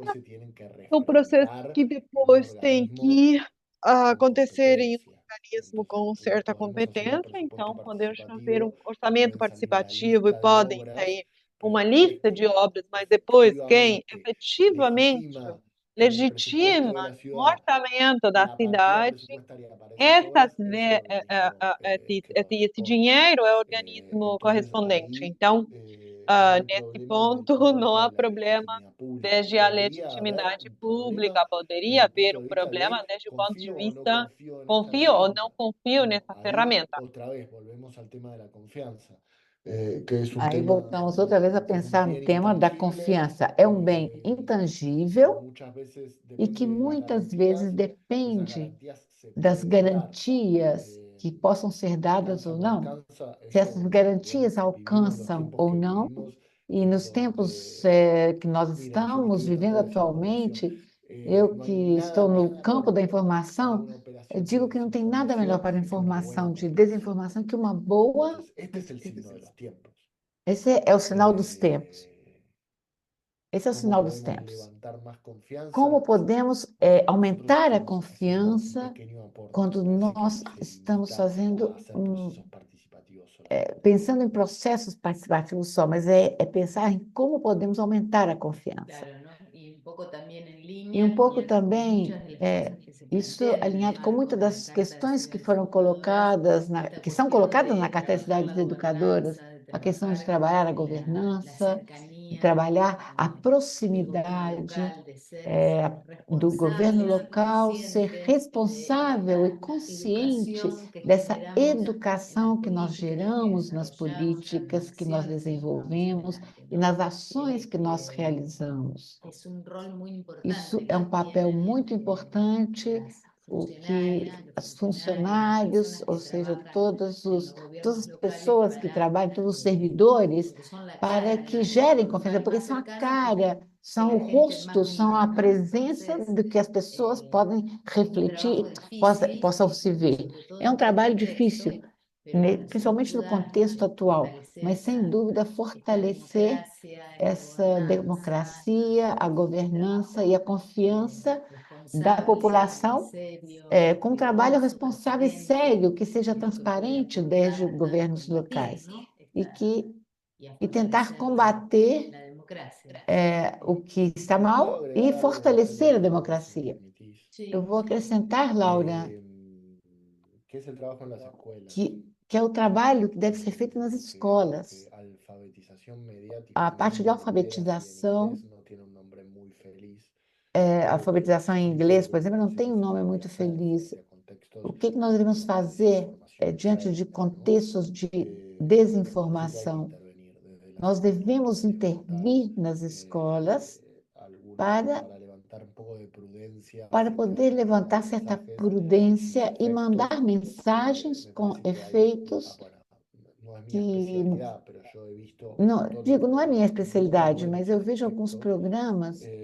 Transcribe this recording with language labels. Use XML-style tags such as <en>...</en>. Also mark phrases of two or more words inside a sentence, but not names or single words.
<pt>São processos que depois têm que acontecer em um organismo com certa competência, então podemos fazer um orçamento participativo e podem ter uma lista de obras, mas depois quem efetivamente legitima o orçamento da cidade, esse dinheiro é o organismo correspondente. Então, nesse ponto, não há problema desde a legitimidade pública. Poderia haver um problema desde o ponto de vista, confio ou não confio nessa ferramenta.</pt> <es>Otra vez, volvemos al tema de la confianza, que es un</es> <pt>Aí</pt> <es>tema</es> <pt>voltamos outra vez a</pt> <es>que es un</es> <pt>pensar no</pt> <es>bien</es> <pt>tema da</pt> <es>intangible,</es> <pt>confiança. É um bem intangível</pt> <es>muchas veces</es> <pt>e que</pt> <es>depende de las</es> <pt>muitas</pt> <es>garantías,</es> <pt>vezes</pt> <es>esas</es> <pt>depende</pt> <es>garantías se</es> <pt>das</pt> <es>pueden dar,</es> <pt>garantias que possam ser dadas</pt> <es>alcanza,</es> <pt>ou</pt> <es>no</es> <pt>não,</pt> <es>alcanza,</es> <pt>se essas</pt> <es>eso,</es> <pt>garantias</pt> <es>bueno, vivimos los</es> <pt>alcançam</pt> <es>tiempos</es> <pt>ou</pt> <es>que</es> <pt>não.</pt> <es>vivimos,</es> <pt>E nos tempos que nós</pt> <es>miren, yo</es> <pt>estamos</pt> <es>estoy</es> <pt>vivendo</pt> <es>buscando desarrollo,</es> <pt>atualmente, eu</pt> <es>no</es> <pt>que</pt> <es>hay</es> <pt>estou</pt> <es>nada</es> <pt>no</pt> <es>mejor</es> <pt>campo da</pt> <es>para</es> <pt>informação,</pt> <es>una operación de</es> <pt>digo que não tem nada melhor</pt> <es>desinformación</es> <pt>para</pt> <es>que una buena</es> <pt>informação de</pt> <es>confianza.</es> <pt>desinformação que uma boa.</pt> <es>Entonces, este es el signo de los tiempos.</es> <pt>Esse é o sinal dos tempos. Esse é o</pt> <es>¿Cómo</es> <pt>sinal dos</pt> <es>podemos</es> <pt>tempos.</pt> <es>levantar más confianza?</es> <pt>Como podemos</pt> <es>Nosotros</es> <pt>aumentar a</pt> <es>estamos haciendo un</es> <pt>confiança</pt> <es>pequeño aporte,</es> <pt>quando</pt> <es>así que</es> <pt>nós</pt> <es>los</es> <pt>estamos</pt> <es>invito a</es> <pt>fazendo</pt> <es>hacer procesos participativos solamente.</es> <pt>pensando em processos participativos só, mas é pensar em como podemos aumentar a confiança.</pt> <es>Claro, ¿no? Y un poco también en</es> <pt>E</pt> <es>línea</es> <pt>um pouco</pt> <es>con</es> <pt>também</pt> <es>muchas de las cosas que se</es> <pt>isso</pt> <es>plantean en el</es> <pt>alinhado com</pt> <es>marco</es> <pt>muitas</pt> <es>de la</es> <pt>das</pt> <es>Carta de</es> <pt>questões que</pt> <es>Ciudades</es> <pt>foram colocadas,</pt> <es>Educadoras,</es> <pt>que</pt> <es>esta</es> <pt>são</pt> <es>cuestión</es> <pt>colocadas na</pt> <es>de</es> <pt>Carta das</pt> <es>trabajar</es> <pt>Cidades</pt> <es>la</es> <pt>Educadoras,</pt> <es>gobernanza, de</es> <pt>a questão de</pt> <es>trabajar</es> <pt>trabalhar a</pt> <es>la</es> <pt>governança, de</pt> <es>cercanía</es> <pt>trabalhar a</pt> <es>del gobierno</es> <pt>proximidade</pt> <es>local, de ser</es> <pt>do governo</pt> <es>responsables y</es> <pt>local, ser</pt> <es>conscientes</es> <pt>responsável e</pt> <es>de la</es> <pt>consciente</pt> <es>educación que</es> <pt>dessa</pt> <es>generamos en las</es> <pt>educação que nós</pt> <es>políticas que</es> <pt>geramos nas</pt> <es>desarrollamos, en las</es> <pt>políticas que nós</pt> <es>acciones que llevamos</es> <pt>desenvolvemos</pt> <es>adelante,</es> <pt>e</pt> <es>¿no?</es> <pt>nas ações que nós</pt> <es>Que</es> <pt>realizamos.</pt> <es>es un rol muy</es> <pt>Isso</pt> <es>importante</es> <pt>é</pt> <es>que</es> <pt>um papel</pt> <es>tienen</es> <pt>muito importante,</pt> <es>las</es> <pt>o que</pt> <es>funcionarias, los</es> <pt>as</pt> <es>funcionarios,</es> <pt>funcionários,</pt> <es>las personas</es> <pt>ou</pt> <es>que</es> <pt>seja,</pt> <es>trabajan en los</es> <pt>todas</pt> <es>gobiernos</es> <pt>as</pt> <es>locales</es> <pt>pessoas que trabalham, todos os servidores,</pt> <es>porque son la</es> <pt>para</pt> <es>cara de</es> <pt>que</pt> <es>la</es> <pt>gerem</pt> <es>gestión, son</es> <pt>confiança,</pt> <es>los</es> <pt>porque</pt> <es>más</es> <pt>são a</pt> <es>cercanos</es> <pt>cara, são</pt> <es>que</es> <pt>o</pt> <es>la gente más</es> <pt>rosto, são</pt> <es>mira,</es> <pt>a</pt> <es>¿no?</es> <pt>presença</pt> <es>Entonces,</es> <pt>do que as pessoas podem</pt> <es>es un</es> <pt>refletir,</pt> <es>trabajo difícil,</es> <pt>possam se ver.</pt> <es>sobre todo</es> <pt>É</pt> <es>en</es> <pt>um</pt> <es>este</es> <pt>trabalho</pt> <es>contexto,</es> <pt>difícil,</pt> <es>pero bueno, sin</es> <pt>principalmente no</pt> <es>duda</es> <pt>contexto atual,</pt> <es>fortalecer</es> <pt>mas sem dúvida</pt> <es>esta</es> <pt>fortalecer essa</pt> <es>democracia,</es> <pt>democracia, a governança e a confiança da</pt> <es>responsable,</es> <pt>população</pt> <es>serio,</es> <pt>com um trabalho</pt> <es>riguroso,</es> <pt>responsável e</pt> <es>transparente,</es> <pt>sério, que seja</pt> <es>es lo que puede</es> <pt>transparente</pt> <es>aportar</es> <pt>desde</pt> <es>a</es> <pt>governos</pt> <es>combatir,</es> <pt>locais</pt> <es>¿no?</es> <pt>e tentar</pt> <es>Fortalecer</es> <pt>combater</pt> <es>la democracia.</es> <pt>o que está mal</pt> <es>¿Puedo</es> <pt>e</pt> <es>agregar algo,</es> <pt>fortalecer a</pt> <es>Natalia, si me</es> <pt>democracia.</pt> <es>permitís?</es> <pt>Eu</pt> <es>Sí,</es> <pt>vou acrescentar,</pt> <es>Laura, Que es el trabajo en las escuelas.</es> <pt>que é o trabalho que deve ser feito nas escolas.</pt> <es>Que alfabetización mediática</es> <pt>A</pt> <es>en</es> <pt>parte de</pt> <es>lengua inglesa y en</es> <pt>alfabetização,</pt> <es>inglés no tiene un nombre muy feliz.</es> <pt>alfabetização em inglês, por exemplo, não tem um nome</pt> <es>Frente</es> <pt>muito</pt> <es>a</es> <pt>feliz.</pt> <es>contextos</es> <pt>O que nós devemos fazer diante de contextos de desinformação? Nós devemos intervir nas escolas para poder levantar certa prudência e mandar mensagens com efeitos que, não, digo, não é minha especialidade, mas eu vejo alguns programas</pt>